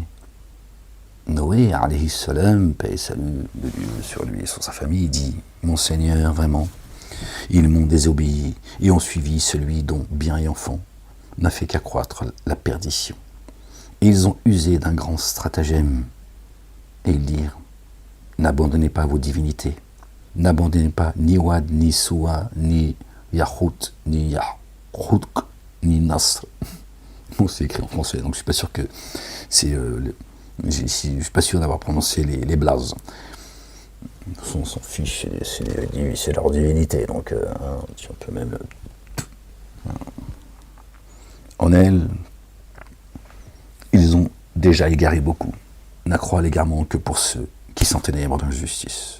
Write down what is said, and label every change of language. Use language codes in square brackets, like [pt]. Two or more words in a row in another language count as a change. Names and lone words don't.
[fr] Noé, [ar] عليه السلام, [fr] paix et salut de Dieu sur lui et sur sa famille, dit « Mon Seigneur, vraiment, ils m'ont désobéi et ont suivi celui dont bien et enfant n'a fait qu'accroître la perdition. Et ils ont usé d'un grand stratagème. Et ils dirent « N'abandonnez pas vos divinités, n'abandonnez pas ni Wad, ni Suwa, ni Yahout, ni Yahouk, ni Nasr. » Bon, c'est écrit en français, donc je suis pas sûr que c'est... je suis pas sûr d'avoir prononcé les blazes. On s'en fiche, c'est leur divinité, donc on peut même... En elle, ils ont déjà égaré beaucoup, n'accroît l'égarement que pour ceux qui s'enténèbrent d'injustice.